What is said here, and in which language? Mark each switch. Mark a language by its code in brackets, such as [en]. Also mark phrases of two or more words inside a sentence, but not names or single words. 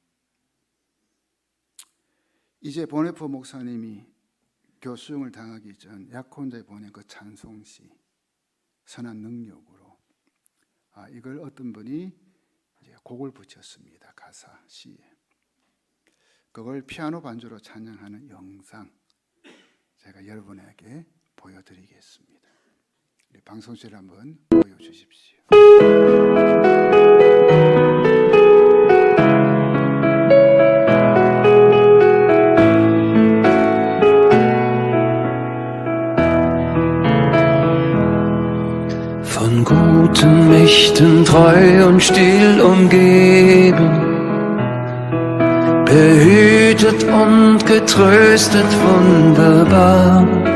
[ko] 이제 보네포 목사님이 교수형을 당하기 전 약혼자에 보낸 그 찬송시, 선한 능력으로, 이걸 어떤 분이 이제 곡을 붙였습니다. 가사 시에. 그걸 피아노 반주로 찬양하는 영상 제가 여러분에게 보여드리겠습니다. 우리 방송실에 한번 보여주십시오. [de] Von guten Mächten treu und still umgeben, behütet und getröstet wunderbar.